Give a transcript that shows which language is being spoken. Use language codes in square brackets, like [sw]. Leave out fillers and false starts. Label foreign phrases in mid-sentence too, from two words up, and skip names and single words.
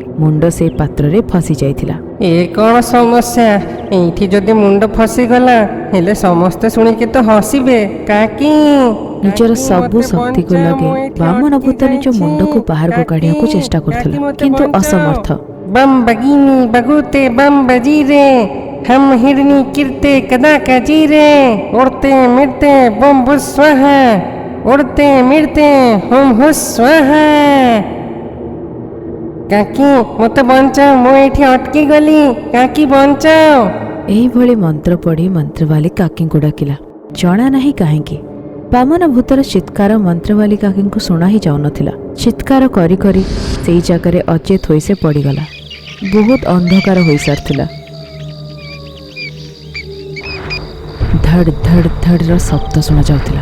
[or] ମୁଣ୍ଡ ସେଇ ପାତ୍ରରେ ଫସି ଯାଇଥିଲା। ଏ କ'ଣ ସମସ୍ୟା? ଏଇଠି ଯଦି ମୁଣ୍ଡ ଫସିଗଲା ହେଲେ ସମସ୍ତେ ଶୁଣିକି ତ ହସିବେ। କାକି ନିଜର ସବୁ ଶକ୍ତିକୁ ଲଗେଇ ବାମନ ଭୂତ ନିଜ ମୁଣ୍ଡକୁ ବାହାରକୁ କାଢ଼ିବାକୁ ଚେଷ୍ଟା କରୁଥିଲା, କିନ୍ତୁ ଅସମର୍ଥ। बम बगीनी बगूते बम बजीरे हम हिरनी किरते कदा कजीरे उड़ते मिरते बम भुस स्वाहा उड़ते मिरते हम हुस स्वाहा। କାକୀ ମତେ ବଞ୍ଚାଅ, ମୁ ଏଠି ଅଟକି ଗଲି, କାକୀ ବଞ୍ଚାଅ। ଏହିଭଳି ମନ୍ତ୍ର ପଢ଼ି ମନ୍ତ୍ରବାଲି କାକିଙ୍କୁ ଡାକିଲା। ଜଣା ନାହିଁ କାହିଁକି ବାମନ ଭୂତର ଚିତ୍କାର ମନ୍ତ୍ରବାଲି କାକିଙ୍କୁ ଶୁଣା ହିଁ ଯାଉନଥିଲା। ଚିତ୍କାର କରି କରି ସେଇ ଜାଗାରେ ଅଚେତ ହୋଇ ସେ ପଡ଼ିଗଲା। ବହୁତ ଅନ୍ଧକାର ହୋଇସାରିଥିଲା। ଧଡ଼ ଧଡ଼ ଧଡ଼ର ଶବ୍ଦ ଶୁଣାଯାଉଥିଲା।